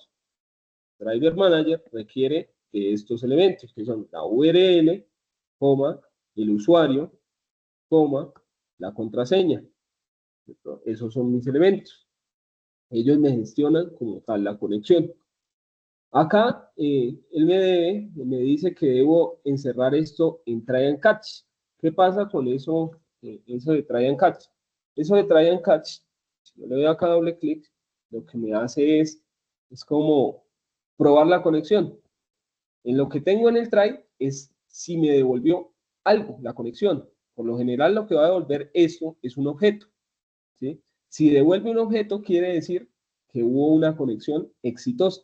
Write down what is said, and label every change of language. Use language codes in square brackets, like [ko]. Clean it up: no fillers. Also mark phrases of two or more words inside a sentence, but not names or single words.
[es] Driver Manager requiere de estos elementos, que son la URL, coma, el usuario, coma, la contraseña. Esos son mis elementos. Ellos me gestionan como tal la conexión. Acá él me dice que debo encerrar esto en [en] try and catch. [es] ¿Qué pasa con eso, eso de [en] try and catch? [es] Eso de [en] try and catch, [es] si yo le doy acá doble clic, lo que me hace es como probar la conexión. En lo que tengo en el try es si me devolvió algo, la conexión. Por lo general lo que va a devolver eso es un objeto. ¿Sí? Si devuelve un objeto, quiere decir que hubo una conexión exitosa.